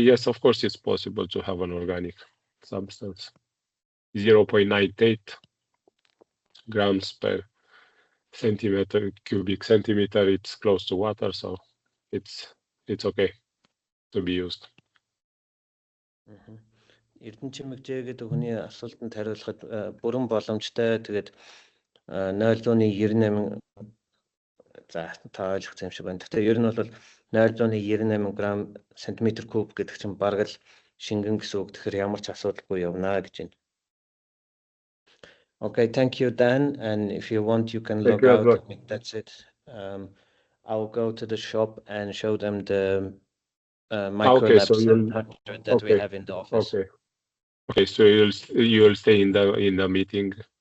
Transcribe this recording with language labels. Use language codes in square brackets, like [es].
[en] Yes, of course, it's possible to have an organic substance. 0.98 grams per cubic centimeter. It's close to water, so it's okay to be used. [mn] Эрдэнэ чимэгжээ гэдэг хүний асуултанд хариулахад бүрэн боломжтой. Тэгээд 0.98 за та ойлгох юм шиг байна. Гэхдээ ер нь бол 0.98 грамм сантиметр куб гэдэг чинь бараг л шингэн гэсэн үг. Тэгэхээр ямар ч асуудалгүй явна гэж байна. [en] Okay, thank you, Dan. And if you want, you can log out. That's it. I'll go to the shop and show them the microlab 700 that we have in the office. Okay, so you'll stay in the meeting.